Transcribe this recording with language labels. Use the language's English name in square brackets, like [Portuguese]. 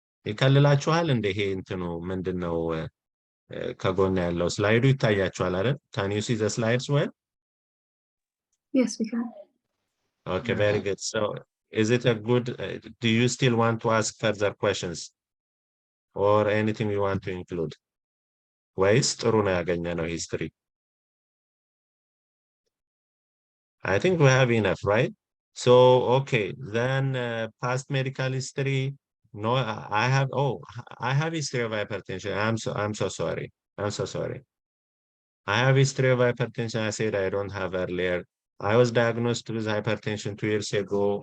[Amharic] ይከልላችኋል እንደ ይሄ እንትኑ ምንድነው ከጎን ያለው ስላይዱ ይታያችኋል አይደል? [English] Can you see the slides well? Yes, we can. Okay, very good. So is it a good do you still want to ask further questions or anything you want to include? [Amharic] ወይስ ጥሩ ነው ያገኘነው history? [English] I think we have enough, right? So, okay, then past medical history. No, I have history of hypertension. I'm so sorry. I'm so sorry. I have history of hypertension. I said I don't have earlier. I was diagnosed with hypertension 2 years ago.